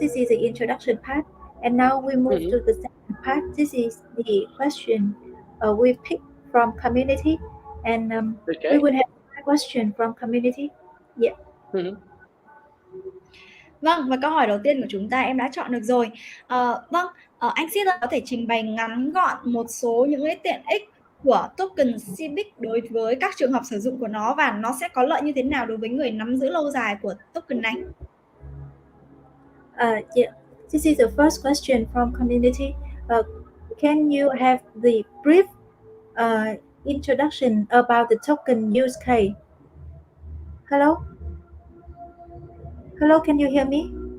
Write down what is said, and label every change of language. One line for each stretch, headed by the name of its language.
English: This is the introduction part. And now we move to the second part. This is the question we picked from community, and we will have a question from community. Yeah.
Vietnamese: Vâng, và câu hỏi đầu tiên của chúng ta em đã chọn được rồi. Anh Sid có thể trình bày ngắn gọn một số những cái tiện ích của token SHIBIC đối với các trường hợp sử dụng của nó, và nó sẽ có lợi như thế nào đối với người nắm giữ lâu dài của token này?
English: Yeah. This is the first question from community. Can you have the brief introduction about the token use case? Hello? Hello, can you hear me?